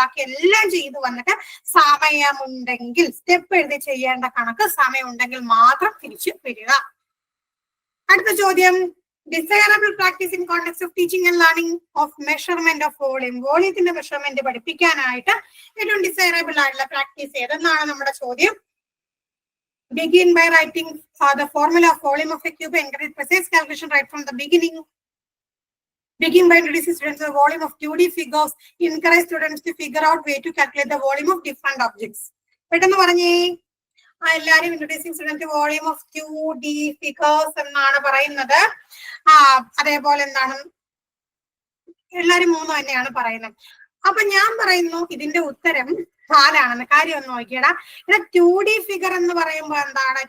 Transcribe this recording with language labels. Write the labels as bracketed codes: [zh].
[ml] ബാക്കി എല്ലാം ചെയ്ത് വന്നിട്ട് സമയമുണ്ടെങ്കിൽ സ്റ്റെപ്പ് എഴുതി ചെയ്യേണ്ട കണക്ക് സമയമുണ്ടെങ്കിൽ മാത്രം തിരിച്ചു വരിക. അടുത്ത ചോദ്യം, [en] Desirable practice in context of teaching and learning of measurement of volume. [ml] വോളിയത്തിന്റെ measurement പഠിപ്പിക്കാനായിട്ട് ഏറ്റവും ഡിസൈറബിൾ ആയിട്ടുള്ള പ്രാക്ടീസ് ഏതെന്നാണ് നമ്മുടെ ചോദ്യം. [en] Begin by writing the formula of volume of a cube. Encourage precise calculation right from the beginning. Begin by introducing students to the volume of 2D figures. Encourage students to figure out way to calculate the volume of different objects. [ml] പെട്ടെന്ന് പറഞ്ഞേ, എല്ലാരും [en] introducing student volume of 2D figures [ml] എന്നാണ് പറയുന്നത്. അതേപോലെ എന്താണ് എല്ലാരും 3 തന്നെയാണ് പറയുന്നത്. അപ്പൊ ഞാൻ പറയുന്നു ഇതിന്റെ ഉത്തരം 4 കാര്യം ഒന്ന് നോക്കിയടാ. ഇവിടെ 2D ഫിഗർ എന്ന് പറയുമ്പോൾ എന്താണ്?